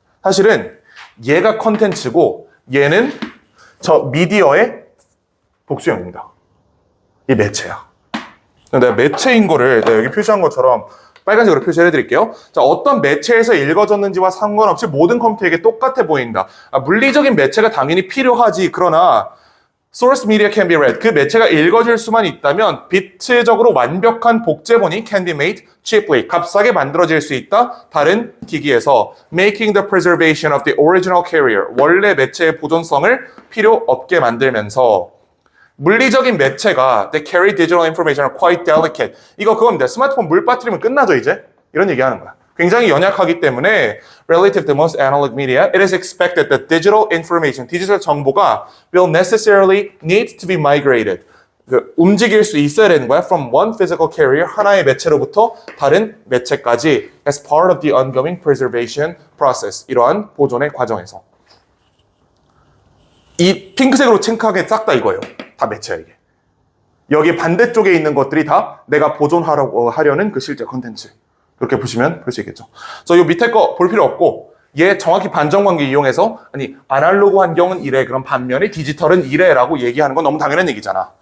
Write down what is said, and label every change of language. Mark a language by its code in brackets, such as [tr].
[ko] 사실은 얘가 컨텐츠고 얘는 저 미디어의 복수형입니다. 이 매체야. 내가 매체인 거를 내가 여기 표시한 것처럼 빨간색으로 표시해 드릴게요. 자, 어떤 매체에서 읽어졌는지와 상관없이 모든 컴퓨터에게 똑같아 보인다. 물리적인 매체가 당연히 필요하지. 그러나 [en] source media can be read. [ko] 그 매체가 읽어질 수만 있다면 비트적으로 완벽한 복제본이 [en] can be made cheaply. [ko] 값싸게 만들어질 수 있다. 다른 기기에서 [en] making the preservation of the original carrier. [ko] 원래 매체의 보존성을 필요 없게 만들면서 물리적인 매체가 [en] they carry digital information are quite delicate. [ko] 이거 그겁니다. 스마트폰 물 빠뜨리면 끝나죠, 이제? 이런 얘기하는 거야. 굉장히 연약하기 때문에 [en] relative to most analog media, it is expected that digital information, [ko] 디지털 정보가 [en] will necessarily need to be migrated. [ko] 움직일 수 있어야 되는 거야. [en] From one physical carrier, [ko] 하나의 매체로부터 다른 매체까지 [en] as part of the ongoing preservation process. [ko] 이러한 보존의 과정에서. 이 핑크색으로 체크하게 싹 다 이거예요. 다 매체야, 이게. 여기 반대쪽에 있는 것들이 다 내가 보존하려는 그 실제 컨텐츠. 이렇게 보시면 볼 수 있겠죠. 그래서 이 밑에 거 볼 필요 없고 얘 정확히 반전관계 이용해서 아니 아날로그 환경은 이래 그럼 반면에 디지털은 이래라고 얘기하는 건 너무 당연한 얘기잖아.